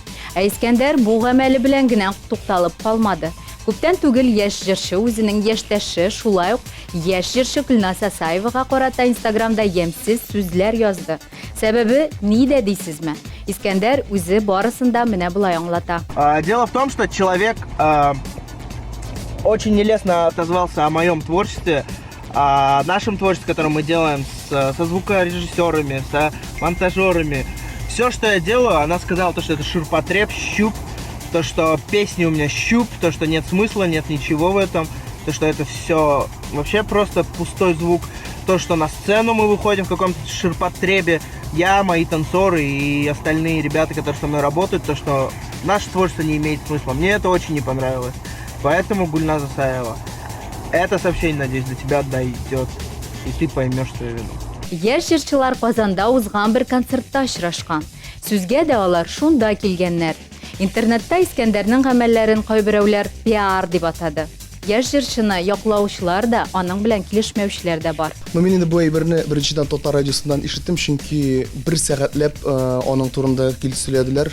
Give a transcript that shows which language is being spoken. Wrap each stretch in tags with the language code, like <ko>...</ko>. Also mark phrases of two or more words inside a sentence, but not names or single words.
<tt>Искәндәр бу гамәле белән генә тукталып калмады. Күптән түгел яшь җырчы үзенең яшьтәше, шулай ук яшь җырчы Гөлназ Асаевага карата Инстаграмда ямьсез сүзләр язды. Сәбәбе нидә дисезме? Искәндәр үзе барысын да менә булай аңлата.</tt> <ru>Дело в том, что человек очень нелестно отозвался о моем творчестве, о нашем творчестве, которое мы делаем со звукорежиссерами, с монтажерами. Все, что я делаю, она сказала, то, что это ширпотреб, щуп, то, что песни у меня щуп, то, что нет смысла, нет ничего в этом, то, что это все вообще просто пустой звук, то, что на сцену мы выходим в каком-то ширпотребе, я, мои танцоры и остальные ребята, которые со мной работают, то, что наше творчество не имеет смысла. Мне это очень не понравилось. Поэтому, Гульназ Асаева, это сообщение, надеюсь, до тебя дойдет, и ты поймешь свою вину.</ru> <tt>Яшь җырчылар Казанда узган бер концертта очрашкан. Сүзгә дә алар шунда килгәннәр. Интернетта Искәндәрнең гамәлләрен кайберәүләр пиар дип атады. яшь җырчыны яклаучылар да, аның белән килешмәүчеләр дә бар. Мен инде бу әйберне беренчедән Татар радиосыннан ишеттем, чөнки 1 сәгатьләп аның турында килсәләделәр.</tt>